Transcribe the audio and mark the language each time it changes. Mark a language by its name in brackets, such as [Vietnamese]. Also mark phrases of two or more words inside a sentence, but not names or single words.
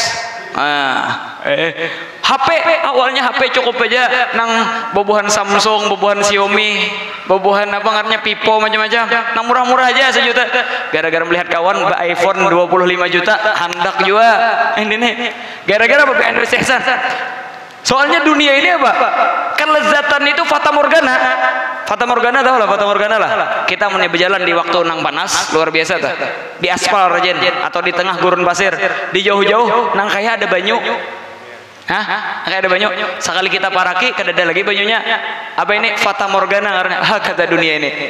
[Banjar] HP awalnya HP cukup aja nang bobohan Samsung, bobohan Xiaomi, bobohan apa ngarnya Vivo macam-macam. Nang murah-murah aja 1 juta. Gara-gara melihat kawan iPhone 25 juta hendak juga. Ini nih. Gara-gara apa Indonesia. Soalnya dunia ini apa? Kelezatan itu fata morgana. Fata morgana tahu lah, fata morgana lah. Kita mau berjalan di waktu nang panas luar biasa tuh. Di aspal rajen atau di tengah gurun pasir, di jauh-jauh nang kayak ada banyu. Kayak ada banyu. Sekali kita paraki kada ada lagi banyunya. Apa ini fata morgana karena kata dunia ini.